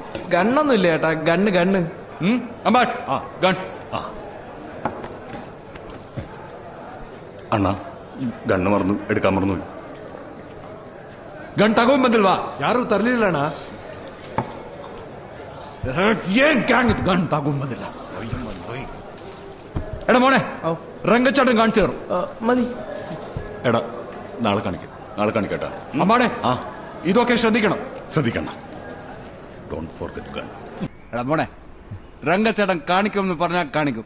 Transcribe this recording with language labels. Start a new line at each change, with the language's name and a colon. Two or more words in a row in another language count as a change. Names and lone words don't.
Malayalam: ഗണ്ണൊന്നും ഇല്ല ചേട്ടാ. ഗണ്ണ് ഗണ്ണ്. ഗൺ.
Kannada: ಅಣ್ಣ ಗಣ್ಣು ಮರನು ಎಡ್ಕ ಮರನು ಗನ್ ತಗೊಂಬಂದಿಲ್ವಾ? ಯಾರು ತರ್ಲಿಲ್ಲ ಅಣ್ಣ. ಏನ್ ಗ್ಯಾಂಗ್ ಇದು? ಗನ್ ತಗೊಂಬಂದಿಲ್ಲ.
Malayalam: എടാ മോനെ രംഗച്ചേട്ടൻ കാണിച്ചു തരും. മതി. എടാ നാളെ കാണിക്കട്ടെ. അമ്മാണെ ഇതൊക്കെ ശ്രദ്ധിക്കണം.
English: Don't forget gun.
Malayalam: എടാ മോനെ രംഗച്ചേട്ടൻ കാണിക്കും എന്ന് പറഞ്ഞാൽ കാണിക്കും.